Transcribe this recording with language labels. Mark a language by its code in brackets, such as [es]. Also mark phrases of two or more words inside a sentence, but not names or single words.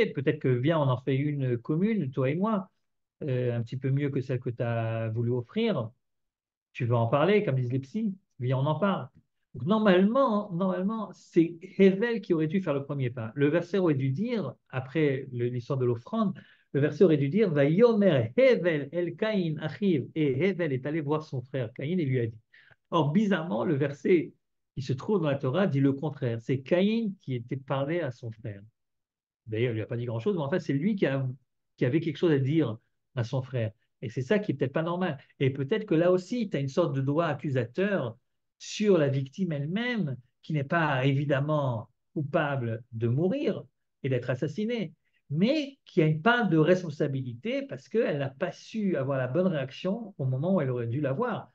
[fr] Peut-être que, viens, on en fait une commune, toi et moi, un petit peu mieux que celle que tu as voulu offrir. Tu veux en parler, comme disent les psys? Viens, on en parle. Donc, normalement, c'est Hevel qui aurait dû faire le premier pas. Le verset aurait dû dire, après l'histoire de l'offrande, le verset aurait dû dire, [he] ויאמר הבל אל קין אחיו. [fr] Et Hevel est allé voir son frère Caïn et lui a dit. Or, bizarrement, le verset qui se trouve dans la Torah dit le contraire. C'est Caïn qui était parlé à son frère. D'ailleurs, il lui a pas dit grand-chose, mais en fait, c'est lui qui avait quelque chose à dire à son frère. Et c'est ça qui est peut-être pas normal. Et peut-être que là aussi, tu as une sorte de doigt accusateur sur la victime elle-même, qui n'est pas évidemment coupable de mourir, et d'être assassinée, mais qui a une part de responsabilité parce qu'elle n'a pas su avoir la bonne réaction au moment où elle aurait dû l'avoir.